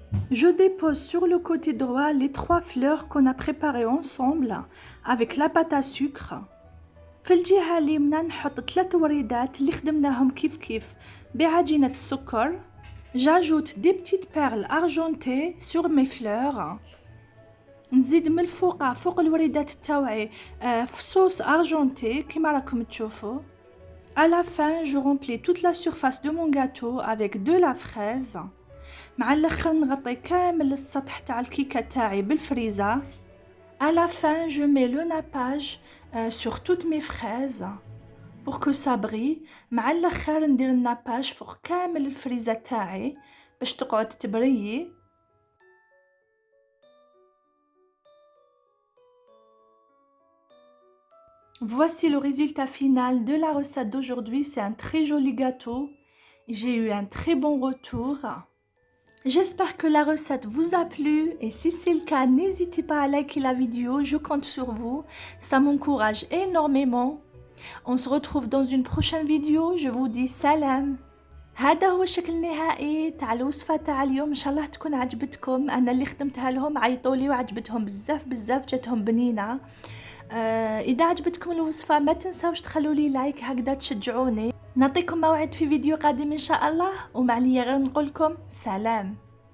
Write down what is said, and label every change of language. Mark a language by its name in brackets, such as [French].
[French] Je dépose sur le côté droit les 3 fleurs qu'on a préparées ensemble avec la pâte à sucre. [Arabic] في الجهة اليمنى نحط 3 وريدات اللي خدمناهم كيف بعجينة السكر. [French] J'ajoute des petites perles argentées sur mes fleurs. [Arabic] نزيد من الفوق فوق الوريدات تاوعي صوص argenté كيما راكم تشوفوا. [French] À la fin, je remplis toute la surface de mon gâteau avec de la fraise. [Arabic] مع الاخر نغطي كامل السطح تاع الكيكة تاعي بالفريزة. [French] À la fin, je mets le nappage sur toutes mes fraises pour que ça brille. [Arabic] مع الاخر ندير الناباج فوق كامل الفريزة تاعي باش تقعد تبريي. [French] Voici le résultat final de la recette d'aujourd'hui. C'est un très joli gâteau. J'ai eu un très bon retour. J'espère que la recette vous a plu et si c'est le cas, n'hésitez pas à liker la vidéo, je compte sur vous, ça m'encourage énormément. On se retrouve dans une prochaine vidéo, je vous dis salam. [Arabic] هذا هو الشكل النهائي تاع الوصفة تاع اليوم، ان شاء الله تكون عجبتكم. انا اللي خدمتها لهم عيطولي وعجبتهم بزاف بزاف، جاتهم بنينة. اذا عجبتكم الوصفة ما تنساوش تخلوا لي لايك هكذا تشجعوني. نعطيكم موعد في فيديو قادم ان شاء الله، وما عليا غير نقولكم سلام.